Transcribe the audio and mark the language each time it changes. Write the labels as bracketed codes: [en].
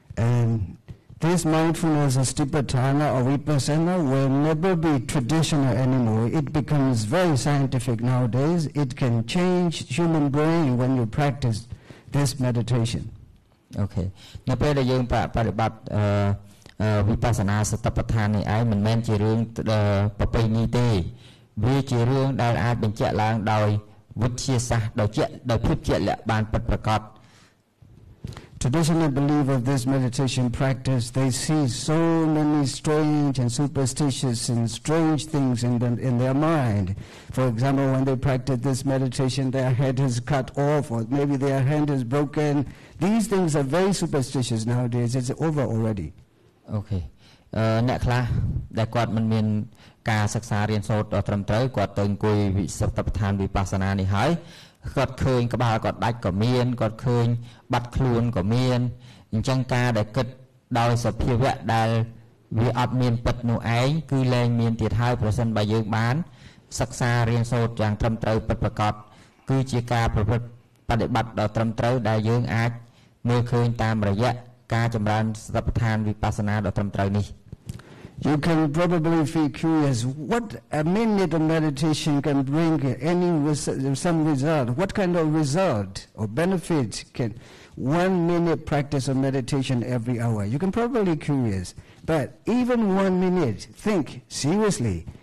[en] And this mindfulness of satipatthana or vipassana will never be traditional anymore. It becomes very scientific nowadays. It can change human brain when you practice this meditation. Okay. [km] នៅពេលដែលយើងបដិបត្តិវិបស្សនាសតិប្បដ្ឋាននេះឯងមិនមែនជារឿងប្រពៃណីទេវាជារឿងដែលអាចបញ្ជាក់ឡើងដោយវិទ្យាសាស្ត្រដោយភាពជាក់លាក់បានពិតប្រាកដ [en] Traditional belief of this meditation practice, they see so many strange and superstitious and strange things in their mind. For example, when they practice this meditation, their head is cut off or maybe their hand is broken. These things are very superstitious nowadays. It's over already. Okay. [km] អ្នកខ្លះដែលគាត់មិនមានការសិក្សារៀនសូត្រត្រឹមត្រូវគាត់ទៅអង្គុយវិសតិប្បដ្ឋានវិបស្សនានេះហើយគាត់ឃើញក្បាលគាត់ដាច់ក៏មានគាត់ឃើញបាត់ខ្លួនក៏មានអញ្ចឹងការដែលគិតដោយសភាវៈដែលវាអត់មានពិតនោះឯងគឺលែងមានទៀតហើយប្រសិនបើយើងបានសិក្សារៀនសូត្រយ៉ាងត្រឹមត្រូវពិតប្រាកដគឺជាការប្រព្រឹត្តបដិបត្តិដ៏ត្រឹមត្រូវដែលយើងអាចមើលឃើញតាមរយៈ ការចម្រើនសតិប្បដ្ឋានវិបស្សនាដ៏ត្រឹមត្រូវនេះ [en] You can probably feel curious what a minute of meditation can bring some result. What kind of result or benefit can 1 minute practice of meditation every hour? You can probably curious. But even 1 minute, think seriously.